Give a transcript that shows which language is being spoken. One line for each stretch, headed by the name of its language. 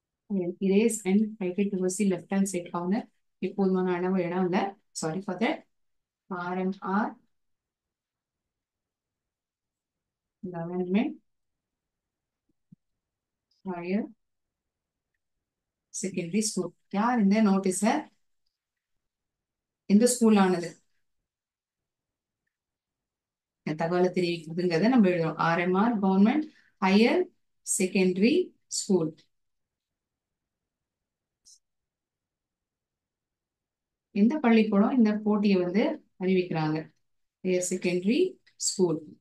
English: Erase and write it towards the left hand side corner.
Tamil: எப்போதுமான அளவு இடம் இல்ல.
English: Sorry for that. RMR Government Higher Secondary School.
Tamil: யார் இந்த நோட்டீஸ எந்த ஸ்கூல் ஆனது தகவலை தெரிவிக்கிறதுங்கிறத நம்ம எழுதுறோம்.
English: RMR Government Higher Secondary School.
Tamil: எந்த பள்ளிக்கூடம் இந்த போட்டியை வந்து அறிவிக்கிறாங்க?
English: Higher Secondary School.